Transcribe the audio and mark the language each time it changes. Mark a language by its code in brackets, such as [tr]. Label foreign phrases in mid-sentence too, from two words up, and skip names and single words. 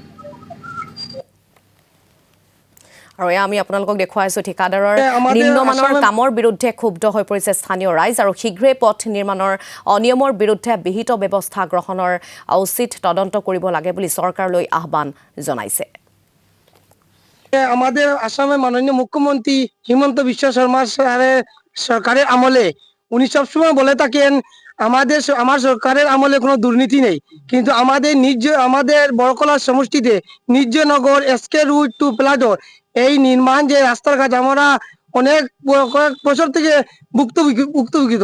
[as] আৰু আমি আপোনালোকক দেখুৱাইছো ঠিকাদাৰৰ নিম্নমানৰ কামৰ বিৰুদ্ধে ক্ষুব্ধ হৈ পৰিছে স্থানীয় ৰাইজ আৰু শীঘ্ৰেই পথ নিৰ্মাণৰ অনিয়মৰ বিৰুদ্ধে বিহিত ব্যৱস্থা গ্ৰহণৰ উচিত তদন্ত কৰিব লাগে বুলি চৰকাৰলৈ আহ্বান জনাইছে। [bn] আমাদের আসামের মাননীয় মুখ্যমন্ত্রী হিমন্ত বিশ্ব শর্মা সরকারের আমলে উনি সবসময় বলে থাকেন আমার সরকারের আমলে কোনো দুর্নীতি নেই, কিন্তু আমাদের বরকলা সমষ্টিতে নির্জনগর এসকে রুট টু প্লাডর এই নির্মাণ যে রাস্তার কাজ আমরা অনেক কয়েক বছর থেকে ভুক্তভোগিত।